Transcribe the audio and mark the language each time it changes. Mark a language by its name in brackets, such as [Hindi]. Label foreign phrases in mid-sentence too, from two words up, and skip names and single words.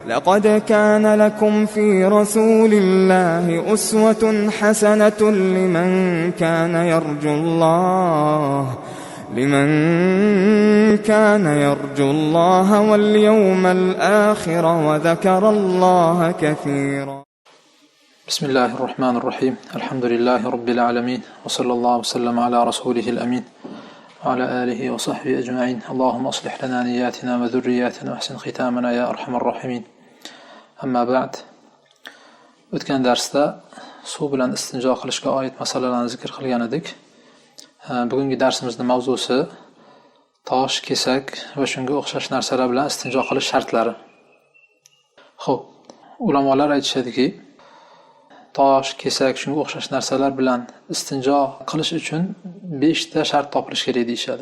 [Arabic] لقد كان لكم في رسول الله أسوة حسنة لمن كان يرجو الله واليوم الآخر وذكر الله كثيرا. بسم الله الرحمن الرحيم. الحمد لله رب العالمين، وصلى الله وسلم على رسوله الأمين وعلى آله وصحبه أجمعين. اللهم أصلح لنا نياتنا وذرياتنا وأحسن ختامنا يا أرحم الراحمين. أما بعد، [Uzbek] o'tgan darsda suv bilan istinjo qilishga oid masalalarni zikr qilgan edik. Bugungi darsimizning mavzusi tosh, kesak va shunga o'xshash narsalar bilan istinjo qilish shartlari. Xo'p, ulamolar aytishadiki, tosh, kesak, shunga o'xshash narsalar bilan istinjo qilish uchun 5 ta shart topilishi kerak deyshadi.